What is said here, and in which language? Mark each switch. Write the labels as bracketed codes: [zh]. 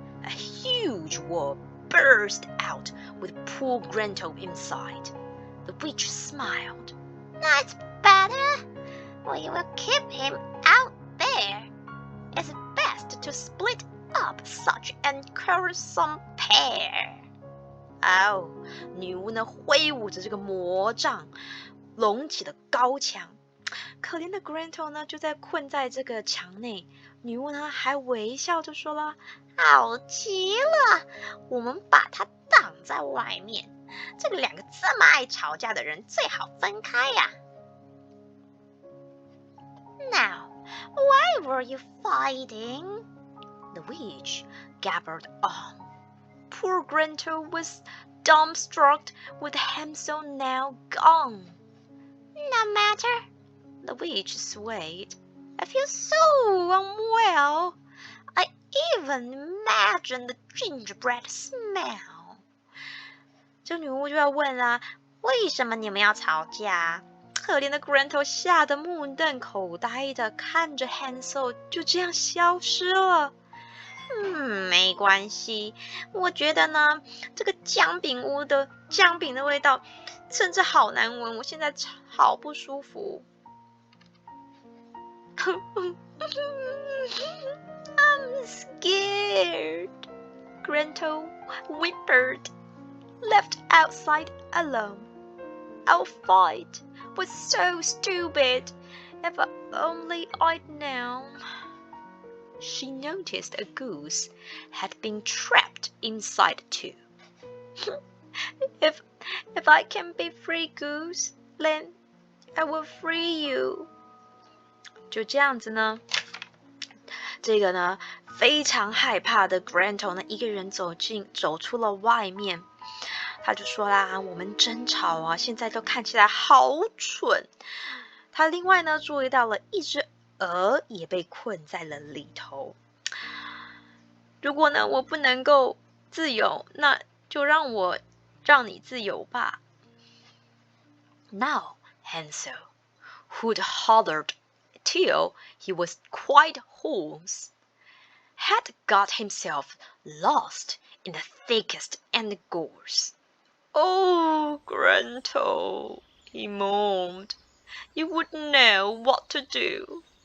[en] A huge wall burst out with poor Gretel inside. The witch smiled. That's better. We will keep him out there. It's best to split up such an quarrelsome pair. [zh] 哦，女巫呢挥舞着这个魔杖，隆起的高墙。可怜的 Gretel 呢就在困在这个墙内。女巫呢还微笑着说了：“好极了，我们把它挡在外面。这个两个这么爱吵架的人最好分开呀。” [en] Now, why were you fighting?The witch gabbled on. Poor Gretel was dumbstruck with Hansel now gone. No matter, the witch swayed. I feel so unwell. I even imagine the gingerbread smell. [zh] 这女巫就要问啦，为什么你们要吵架？可怜的 Gretel 吓得目瞪口呆的看着 Hansel 就这样消失了。没关系，我觉得呢，这个姜饼屋的姜饼的味道真的好难闻，我现在好不舒服。 [en] I'm scared, Gretel whimpered, left outside alone. Our fight was so stupid. If only I'd known.She noticed a goose had been trapped inside too. If I can be free, goose, then I will free you. [zh] 就这样子呢，这个呢非常害怕的 Gretel 呢一个人走出了外面，他就说啦：“我们争吵啊，现在都看起来好蠢。” 他另外呢注意到了一只鹅也被困在了里头。如果呢我不能够自由，那就让你自由吧。 [en] Now Hansel, who'd hollered till he was quite hoarse, had got himself lost in the thickest and gorse. Oh, Gretel, he moaned.You wouldn't know what to do.